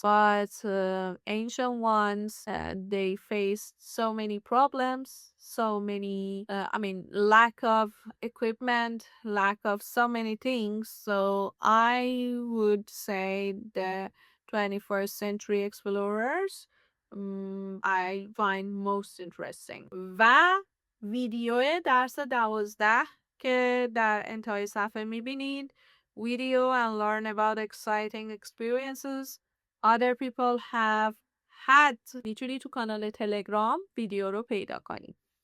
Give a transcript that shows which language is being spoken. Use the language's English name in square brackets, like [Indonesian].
[English] But ancient ones, they faced so many problems, so many, lack of equipment, lack of so many things. So I would say the 21st century explorers I find most interesting. [Persian] و ویدیو درس 12 که در انتهای صفحه میبینید. [English] Video and learn about exciting experiences other people have had. [Persian] میتونی تو کانال تلگرام ویدیو رو پیدا کنید.